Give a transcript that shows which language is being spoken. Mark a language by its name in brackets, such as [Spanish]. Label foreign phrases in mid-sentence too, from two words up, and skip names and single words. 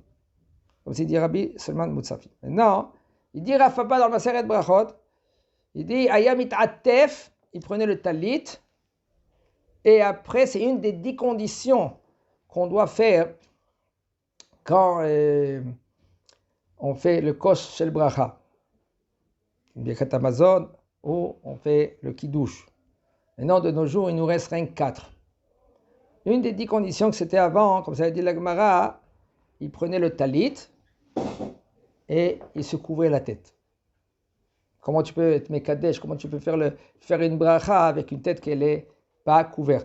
[French] Comme c'est dit Rabbi Solomon Mutsafi. Maintenant, il dit Rav Papa dans le Masechet Brachot, il dit [Hebrew] היה מתעטף, [French] il prenait le talit, et après, c'est une des 10 conditions qu'on doit faire quand on fait le [Hebrew] כוס של ברכה, ברכת המזון, [French] ou on fait le kiddush. Maintenant, de nos jours, il nous reste rien que 4. Une des 10 conditions que c'était avant, comme ça a dit la Gemara, il prenait le talit et il se couvrait la tête. Comment tu peux être mekadesh, comment tu peux faire une bracha avec une tête qui n'est pas couverte?